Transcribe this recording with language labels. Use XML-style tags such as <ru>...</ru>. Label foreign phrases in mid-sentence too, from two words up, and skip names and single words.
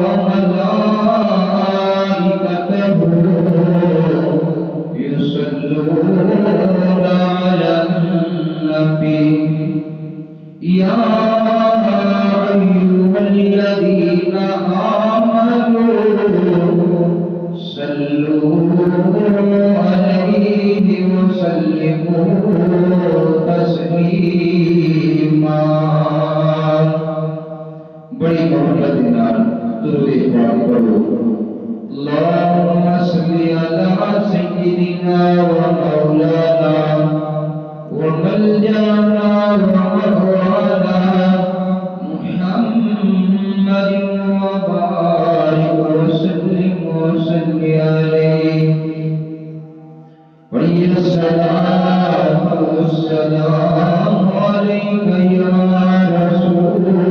<ar>وملائكته يصلون على النبي يا أيها الذين آمنوا صلوا عليه وسلموا تسليما</ar> <pa>بڑی محبت کے نال درود پاک پڑھو</pa> <ar>اللهم صل على سيدنا ومولانا وملجانا ومولانا محمد وبارك وسلم وصل عليه पढ़िए سلام والسلام عليك يا رسول</ar>